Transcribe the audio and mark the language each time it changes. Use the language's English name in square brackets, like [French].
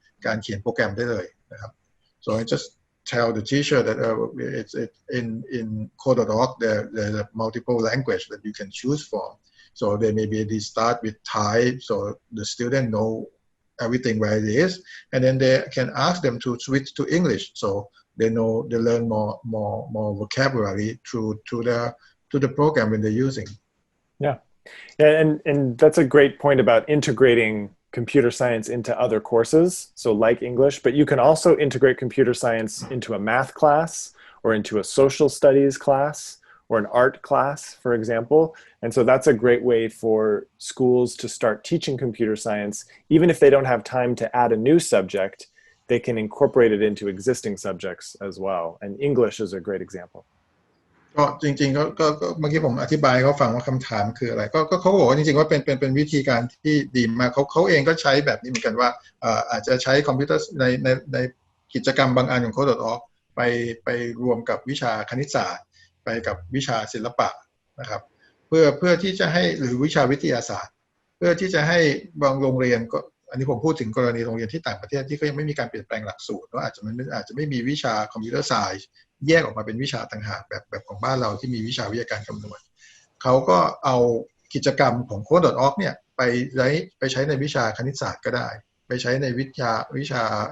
[Thai] ารเขียนโปรแกรมได้เลยนะครับ [English] so I just tell the teacher that it's in Code.org there's a multiple language that you can choose from so they start with Thai so the student know everything where it is and then they can ask them to switch to English so they learn more vocabulary through the program when they're using yeah. And that's a great point about integrating computer science into other courses, so like English, but you can also integrate computer science into a math class or into a social studies class or an art class, for example. And so that's a great way for schools to start teaching computer science. Even if they don't have time to add a new subject, they can incorporate it into existing subjects as well. And English is a great example. [Thai] ก็จริงๆก็เมื่อกี้ผมอธิบายเขาฟังว่าคำถามคืออะไรก็เขาบอกว่าจริงๆว่าเป็นวิธีการที่ดีมากเขาเองก็ใช้แบบนี้เหมือนกันว่าอาจจะใช้คอมพิวเตอร์ในกิจกรรมบางอันของ Code.org ไปรวมกับวิชาคณิตศาสตร์ไปกับวิชาศิลปะนะครับเพื่อที่จะให้หรือวิชาวิทยาศาสตร์เพื่อที่จะให้บางโรงเรียนก็อันนี้ผมพูดถึงกรณีโรงเรียนที่ต่างประเทศที่เขายังไม่มีการเปลี่ยนแปลงหลักสูตรว่าอาจจะไม่มีวิชาคอมพิวเตอร์ไซน์แยกออกมาเป็นวิชาต่างหากแบบของบ้านเราที่มีวิชาวิทยาการคำนวณเขาก็เอากิจกรรมของ Code.org เนี่ยไปใช้ในวิชาคณิตศาสตร์ก็ได้ไปใช้ในวิชา